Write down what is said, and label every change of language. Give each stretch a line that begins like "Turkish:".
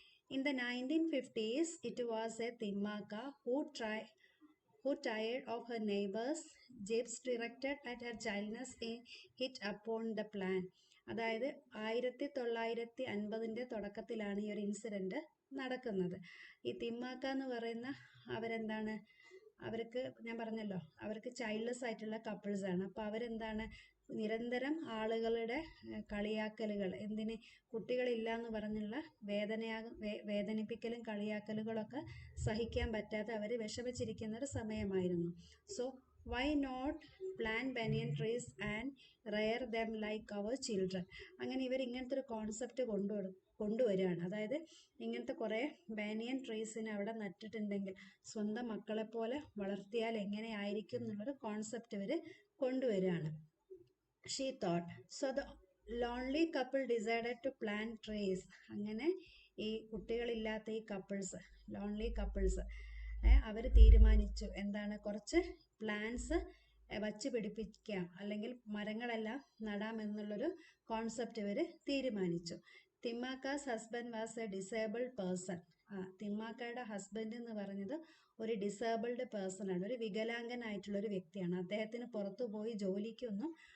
English: In the 1950s, it was a Timmaka who tired of her neighbors' jibes directed at her childless hit upon the plan.
Malayalam: അതായത് 1950 തുടക്കത്തിലാണ് ഈ ഒരു incident നടക്കുന്നത്. ഈ തിമ്മാക്ക എന്ന് പറയുന്ന അവരെന്താണ്, അവർക്ക് ഞാൻ പറഞ്ഞല്ലോ അവർക്ക് ചൈൽഡ്ലെസ് ആയിട്ടുള്ള കപ്പിൾസാണ്. അപ്പോൾ അവരെന്താണ്, നിരന്തരം ആളുകളുടെ കളിയാക്കലുകൾ, എന്തിന് കുട്ടികളില്ല എന്ന് പറഞ്ഞുള്ള വേദനിപ്പിക്കലും കളിയാക്കലുകളൊക്കെ സഹിക്കാൻ പറ്റാതെ അവർ വിഷമിച്ചിരിക്കുന്ന ഒരു സമയമായിരുന്നു.
English: So why not plant banyan trees and rear them like our children.
Malayalam: അങ്ങനെ ഇവർ ഇങ്ങനത്തെ ഒരു കോൺസെപ്റ്റ് കൊണ്ടുവരികയാണ്. അതായത് ഇങ്ങനത്തെ കുറേ ബാനിയൻ ട്രീസിനെ അവിടെ നട്ടിട്ടുണ്ടെങ്കിൽ സ്വന്തം മക്കളെപ്പോലെ വളർത്തിയാൽ എങ്ങനെയായിരിക്കും എന്നുള്ളൊരു കോൺസെപ്റ്റ് ഇവർ കൊണ്ടുവരികയാണ്.
English: She thought. So the lonely couple decided to plant trees.
Malayalam: അങ്ങനെ ഈ കുട്ടികളില്ലാത്ത ഈ ലോൺലി കപ്പിൾസ് അവർ തീരുമാനിച്ചു എന്താണ്, കുറച്ച് പ്ലാന്റ്സ് വച്ച് പിടിപ്പിക്കാം, അല്ലെങ്കിൽ മരങ്ങളെല്ലാം നടാം എന്നുള്ളൊരു കോൺസെപ്റ്റ് ഇവർ തീരുമാനിച്ചു.
English: Thimmakka's husband was a disabled person.
Malayalam: തിമ്മാക്കയുടെ husband എന്ന് പറഞ്ഞത് ഒരു ഡിസേബിൾഡ് പേഴ്സൺ ആണ്, ഒരു വികലാംഗനായിട്ടുള്ളൊരു വ്യക്തിയാണ്. അദ്ദേഹത്തിന് പുറത്തു പോയി ജോലിക്കൊന്നും